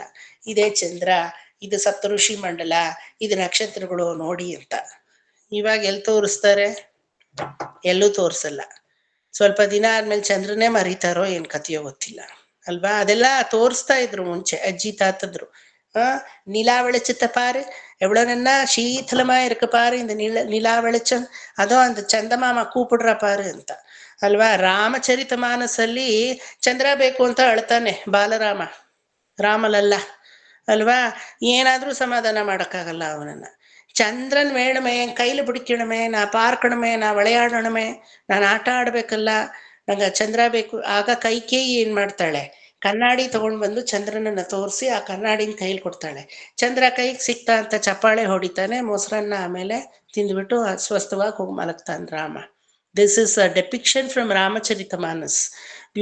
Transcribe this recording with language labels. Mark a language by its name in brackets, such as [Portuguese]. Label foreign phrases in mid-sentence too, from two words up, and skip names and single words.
[Kannada] ಇದೇ ಚಂದ್ರ, ಇದು ಸಪ್ತಋಷಿ ಮಂಡಲ, ಇದು ನಕ್ಷತ್ರಗಳು ನೋಡಿ ಅಂತ. ಇವಾಗ ಎಲ್ಲಿ ತೋರಿಸ್ತಾರೆ? ಎಲ್ಲೂ ತೋರ್ಸಲ್ಲ. ಸ್ವಲ್ಪ ದಿನ ಆದ್ಮೇಲೆ ಚಂದ್ರನೇ ಮರಿತಾರೋ ಏನ್ ಕಥೆಯೋ ಗೊತ್ತಿಲ್ಲ ಅಲ್ವಾ. ಅದೆಲ್ಲ ತೋರಿಸ್ತಾ ಇದ್ರು ಮುಂಚೆ ಅಜ್ಜಿ ತಾತದ್ರು. [Tamil] நிலா வெளிச்சத்தை பாரு, எவ்வளவு நன்னா சீத்தலமா இருக்கு பாரு இந்த நிலா வெளிச்சம், அதோ அந்த [Kannada] ಚಂದಮಾಮ ಕೂಪಿಡ್ರ ಪಾರು ಅಂತ ಅಲ್ವಾ. ರಾಮಚರಿತ ಮಾನಸಲ್ಲಿ ಚಂದ್ರ ಬೇಕು ಅಂತ ಅಳ್ತಾನೆ ಬಾಲರಾಮ, ರಾಮಲಲ್ಲ ಅಲ್ವಾ. ಏನಾದ್ರೂ ಸಮಾಧಾನ ಮಾಡಕ್ಕಾಗಲ್ಲ ಅವನನ್ನ. [Tamil] ಚಂದ್ರನ್ வேணுமே, என் கையில பிடிக்கணுமே, நான் பார்க்கணுமே, நான் விளையாடணுமே, [Kannada] ನಾನು ಆಟ ಆಡ್ಬೇಕಲ್ಲ, ನಂಗೆ ಚಂದ್ರ ಬೇಕು. ಆಗ ಕೈಕೇಯಿ ಏನ್ ಮಾಡ್ತಾಳೆ, ಕನ್ನಡಿ ತಗೊಂಡ್ ಬಂದು ಚಂದ್ರನನ್ನ ತೋರಿಸಿ ಆ ಕನ್ನಡಿನ ಕೈಲಿ ಕೊಡ್ತಾಳೆ. ಚಂದ್ರ ಕೈಗೆ ಸಿಕ್ತಾ ಅಂತ ಚಪ್ಪಾಳೆ ಹೊಡಿತಾನೆ, ಮೊಸರನ್ನ ಆಮೇಲೆ ತಿಂದ್ಬಿಟ್ಟು ಅಸ್ವಸ್ಥವಾಗಿ ಹೋಗಿ ಮಲಗ್ತಾನೆ ರಾಮ. [English] This is a depiction from Ramacharita Manas.